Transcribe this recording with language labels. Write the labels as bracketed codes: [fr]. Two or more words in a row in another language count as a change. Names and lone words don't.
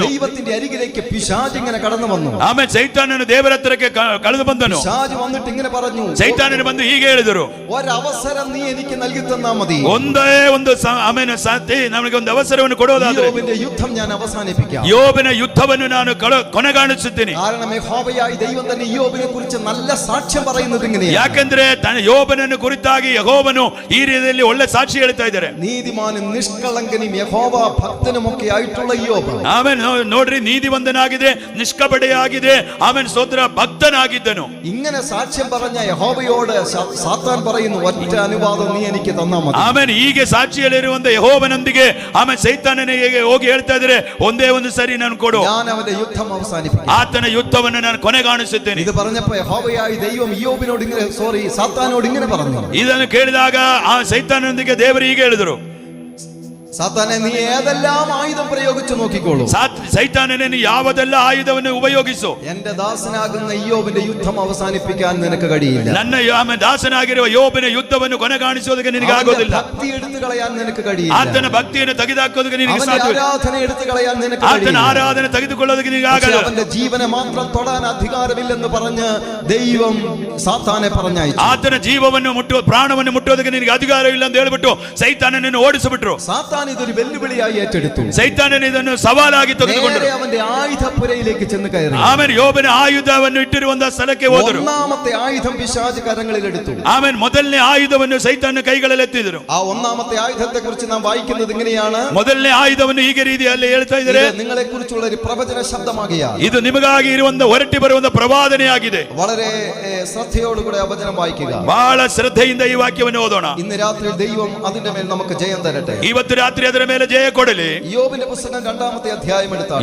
[ml] ദൈവത്തിന്റെ അരികിലേക്ക് പിശാച് ഇങ്ങനെ കടന്നു വന്നു. [kn] ಆಮೇಲೆ ಸೈತಾನನು ದೇವರ ಹತ್ತಿರಕ್ಕೆ ಕಳೆದು ಬಂದನು. [ml] പിശാച് വന്നിട്ട് ഇങ്ങനെ പറഞ്ഞു, [kn] ಸೈತಾನನು ಬಂದು ಹೀಗೆ ಹೇಳಿದರು, [ml] ഒരവസരം നീ എനിക്ക് നൽകി തന്നാ മതി. [kn] ಒಂದೇ ಒಂದು ಆಮೇಲೆ ನಮಗೆ ಒಂದು ಅವಸರವನ್ನು ಕೊಡೋದಾದ್ರೆ [ml] യോബിന്റെ യുദ്ധം ഞാൻ അവസാനിപ്പിക്കാം. [kn] ಯೋಬನ ಯುದ್ಧವನ್ನು ನಾನು ಕೊನೆಗಾಣಿಸುತ್ತೇನೆ. [ml] കാരണം യഹോവയായ ദൈവം തന്നെ യോബിനെ കുറിച്ച് നല്ല സാക്ഷ്യം പറയുന്നത് ഇങ്ങനെയാണ്. [kn] ಯಾಕೆಂದ್ರೆ ಯೋಬನನ್ನು ಕುರಿತಾಗಿ ಯೆಹೋವನು ಈ ರೀತಿಯಲ್ಲಿ ಒಳ್ಳೆ ಸಾಕ್ಷಿ ಹೇಳ್ತಾ ಇದ್ದಾರೆ. [ml] നീതിമാനും നിഷ്കളങ്കനും യഹോവ ഭക്തനുമൊക്കെ ആയിട്ടുള്ള യോബ്. [kn] ಆಮೇಲೆ ನೋಡ್ರಿ, ನೀತಿವಂತನಾಗಿದೆ, ನಿಷ್ಕಪಟೆಯಾಗಿದೆ, ಆಮೇಲೆ ಸ್ತೋತ್ರ ಭಕ್ತನಾಗಿದ್ದನು. [ml] ഇങ്ങനെ സാക്ഷ്യം പറഞ്ഞ യഹോവയോട് സാത്താൻ പറയുന്നു, ഒറ്റ അനുവാദം നീ എനിക്ക് തന്നാ മതി. [kn] ಆಮೇಲೆ ಹೀಗೆ ಸಾಕ್ಷಿಯಲ್ಲಿರುವಂತ ಯೆಹೋವನೊಂದಿಗೆ ಆಮೇಲೆ ಸೈತಾನನಿಗೆ ಹೋಗಿ ಹೇಳ್ತಾ ಇದ್ದಾರೆ, ಒಂದೇ ಒಂದು ಸರಿ ನಾನು ಕೊಡು, [ml] ഞാൻ അവന്റെ യുദ്ധം അവസാനിപ്പിക്കും. [kn] ಆತನ ಯುದ್ಧವನ್ನು ನಾನು ಕೊನೆಗಾಣಿಸುತ್ತೇನೆ. [ml] ഇത് പറഞ്ഞപ്പോ യഹോവയായ ദൈവം യോബിനോട് ഇങ്ങനെ സാത്താനോട് ഇങ്ങനെ പറഞ്ഞു. [kn] ಇದನ್ನು ಕೇಳಿದಾಗ ಆ ಸೈತಾನನೊಂದಿಗೆ ದೇವರು ಹೀಗೆ ಹೇಳಿದರು, [ml] സാത്താനെ നീ ഏതെല്ലാം ആയുധം പ്രയോഗിച്ചു നോക്കിക്കോളൂ. [kn] ಸೈತಾನನೇ ನೀ ಯಾವುದೆಲ್ಲ ಆಯುಧವನ್ನು ಉಪಯೋಗಿಸು, [ml] എന്റെ ദാസനാകുന്ന യോബിന്റെ യുദ്ധം അവസാനിപ്പിക്കാൻ നിനക്ക് കഴിയില്ല. [kn] ನನ್ನ ದಾಸನಾಗಿರುವ ಯೋಬನ ಯುದ್ಧವನ್ನು ಕೊನೆಗಾಣಿಸುವುದಕ್ಕೆ ನಿನಗೆ ಆಗೋದಿಲ್ಲ. [ml] ഭക്തി എടുത്തു കളയാൻ നിനക്ക് കഴിയില്ല. [kn] ಆತನ ಭಕ್ತಿಯನ್ನು ತೆಗೆದುಹಾಕೋದಕ್ಕೆ ನಿನಗೆ ಸಾಧ್ಯವಿಲ್ಲ. [ml] ആരാധന എടുത്തു കളയാൻ നിനക്ക് [kn] ಆತನ [ml] കഴിയില്ല. [kn] ಆರಾಧನೆ ತೆಗೆದುಕೊಳ್ಳೋದಕ್ಕೆ ನಿನಗೆ ಆಗಲ್ಲ. [ml] അവന്റെ ജീവനെ മാത്രം തൊടാൻ അധികാരമില്ലെന്ന് പറഞ്ഞ് ദൈവം സാത്താനെ പറഞ്ഞയച്ചു. [kn] ಆತನ ಜೀವವನ್ನು ಮುಟ್ಟುವ ಪ್ರಾಣವನ್ನು ಮುಟ್ಟುವುದಕ್ಕೆ ನಿನಗೆ ಅಧಿಕಾರವಿಲ್ಲ ಅಂತ ಹೇಳಿಬಿಟ್ಟು ಸೈತಾನನನ್ನು ಓಡಿಸಿಬಿಟ್ರು. [ml] സാത്താൻ ഇതൊരു വെല്ലുവിളിയായി ഏറ്റെടുത്തു. [kn] ಸೈತಾನನ ಇದನ್ನು ಸವಾಲಾಗಿ ತೆಗೆದುಕೊಂಡರು. [ml] അവന്റെ ആയുധപ്പുരയിലേക്ക് ചെന്ന് കയറി. [kn] ಆಮೇಲೆ ಯೋಬನ ಆಯುಧವನ್ನು ಇಟ್ಟಿರುವಂತಹ ಸ್ಥಳಕ್ಕೆ ಹೋದರು. [ml] ഒന്നാമത്തെ ആയുധം പിശാച് കരങ്ങളിലെടുത്തു. [kn] ಆಮೇಲೆ ಮೊದಲನೇ ಆಯುಧವನ್ನು ಸೈತಾನ ಕೈಗಳಲ್ಲಿ ಎತ್ತಿದರು. [ml] ആ ഒന്നാമത്തെ ആയുധത്തെ കുറിച്ച് നാം വായിക്കുന്നത് ഇങ്ങനെയാണ്. [kn] ಮೊದಲನೇ ಆಯುಧವನ್ನು ಹೀಗೆ ರೀತಿಯಲ್ಲಿ ಹೇಳ್ತಾ ಇದ್ದಾರೆ, [ml] നിങ്ങളെ കുറിച്ചുള്ള ഒരു പ്രവചന ശബ്ദമാകിയാൽ [kn] ಇದು ನಿಮಗಾಗಿ ಇರುವಂತ ಹೊರಟಿ ಬರುವಂತ ಪ್ರವಾದನೆಯಾಗಿದೆ. [ml] വളരെ ശ്രദ്ധയോടുകൂടെ ആ വചനം വായിക്കുക. [kn] ಬಹಳ ಶ್ರದ್ಧೆಯಿಂದ ಈ ವಾಕ್ಯವನ್ನು ಓದೋಣ. [ml] ഇന്ന് രാത്രി ദൈവം അതിന്റെ മേൽ നമുക്ക് ജയം തരട്ടെ. [kn] ಇವತ್ತು ರಾತ್ರಿ ಅದರ ಮೇಲೆ ಜಯ ಕೊಡಲಿ. [ml] യോബിന്റെ പുസ്തകം 2-ാമത്തെ അധ്യായം എടുത്താൽ,